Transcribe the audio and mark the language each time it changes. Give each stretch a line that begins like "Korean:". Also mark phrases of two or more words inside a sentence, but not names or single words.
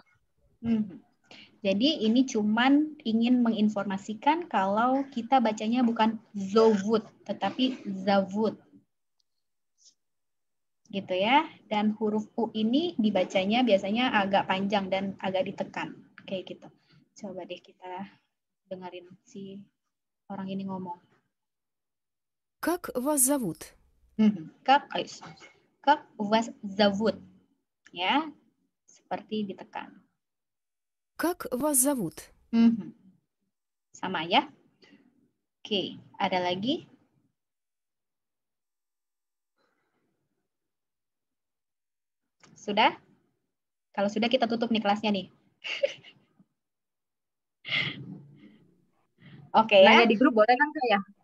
Indonesian: Jadi ini cuman ingin menginformasikan kalau kita bacanya bukan zovut, tetapi zavut. Gitu ya. Dan huruf U ini dibacanya biasanya agak panjang dan agak ditekan. Kayak gitu. Coba deh kita dengerin si orang ini ngomong.
Russian: Как вас зовут? Как вас зовут?
Indonesian: Ya, seperti ditekan.
Russian: Как вас зовут?
Indonesian: Sama ya. Oke, ada lagi? Sudah? Kalau sudah kita tutup nih kelasnya nih. Oke ya. Nanya di grup boleh kan, Kak ya?